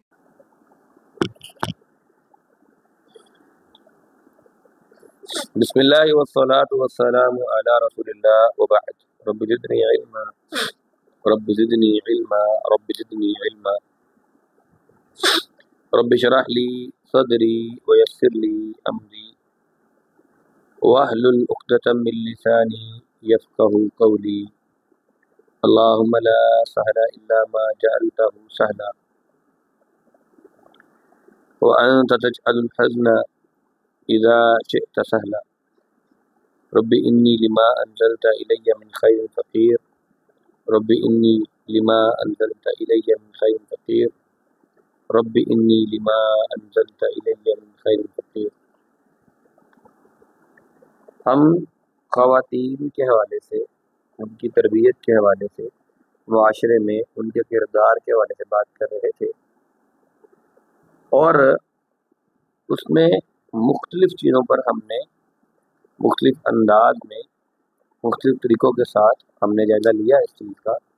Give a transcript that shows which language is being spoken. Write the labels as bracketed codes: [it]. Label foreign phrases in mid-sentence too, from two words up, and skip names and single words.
[ar] بسم الله والصلاة والسلام على رسول الله وبعد. رب زدني علما رب زدني علما رب زدني علما رب اشرح لي صدري ويسر لي أمري واحلل عقدة من لساني يفقهوا قولي. اللهم لا سهل إلا ما جعلته سهلا وأنت تجعل الحزن إذا شئت سهلا. رب إني لما أنزلت إلي من خير فقير رب إني لما أنزلت إلي من خير فقير رب إني لما أنزلت إلي من خير فقير. [ur] ہم خواتین کے حوالے سے، ان کی تربیت کے حوالے سے، معاشرے میں ان کے کردار کے حوالے سے بات کر رہے تھے اور اس میں مختلف چیزوں پر ہم نے مختلف انداز میں مختلف طریقوں کے ساتھ ہم نے جائزہ لیا اس چیز کا.